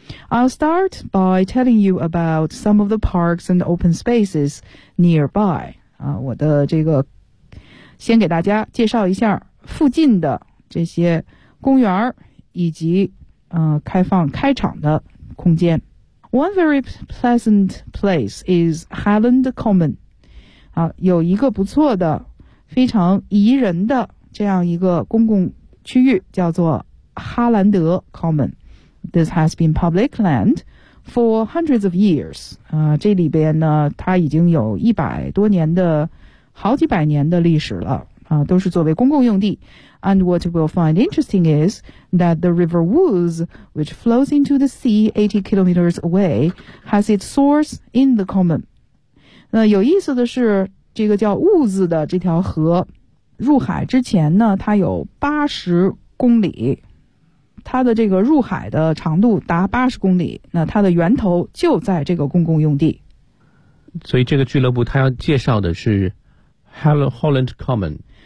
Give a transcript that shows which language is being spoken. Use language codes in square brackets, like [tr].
[en] I'll start by telling you about some of the parks and open spaces nearby. [zh] 我的这个先给大家介绍一下附近的这些公园以及、开放开场的空间。 [en] One very pleasant place is Highland Common.、 [zh] 有一个不错的非常宜人的这样一个公共区域叫做哈兰德 Common. [en] This has been public land. For hundreds of years,、 [zh] 这里边呢它已经有一百多年的好几百年的历史了、都是作为公共用地。 [en] And what we'll find interesting is that the River Ouse, which flows into the sea 80 kilometers away, has its source in the common. [zh] 那有意思的是这个叫 Ouse 的这条河入海之前呢它有80公里。它的这个入海的长度达80公里，那它的源头就在这个公共用地。所以这个俱乐部它要介绍的是 Holland Common。